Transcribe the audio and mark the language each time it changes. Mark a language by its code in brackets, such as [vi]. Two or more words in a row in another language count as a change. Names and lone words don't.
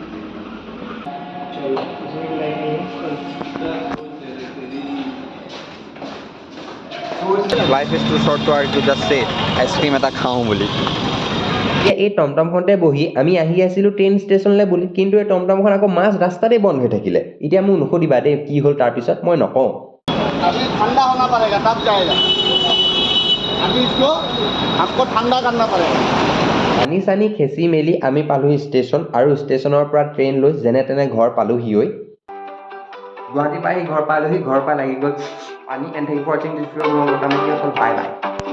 [en] Life is too short to argue just say [as] আইচক্ৰীম এটা খাওঁ বুলি। এতিয়া এই টমটমখনতে বহি আমি আহি আছিলোঁ ট্ৰেইন ষ্টেচনলৈ বুলি, কিন্তু এই টমটমখন আকৌ মাজ ৰাস্তাতে বন্ধ হৈ থাকিলে। এতিয়া মোক নুসুধিবা দেই কি হ'ল, তাৰপিছত মই নকওঁ। [hi] ठंडा होना पड़ेगा तब जाएगा। अभी इसको आपको ठंडा करना पड़ेगा। [as] পানী চানী খেচি মেলি আমি পালোহি ষ্টেচন, আৰু ষ্টেচনৰ পৰা ট্ৰেইন লৈ যেনে তেনে ঘৰ পালোহি। গুৱাহাটী পাই ঘৰ পালোহি, ঘৰ পৰা লাগি গ'ল পানী। [en] And thank for watching this video. Bye bye.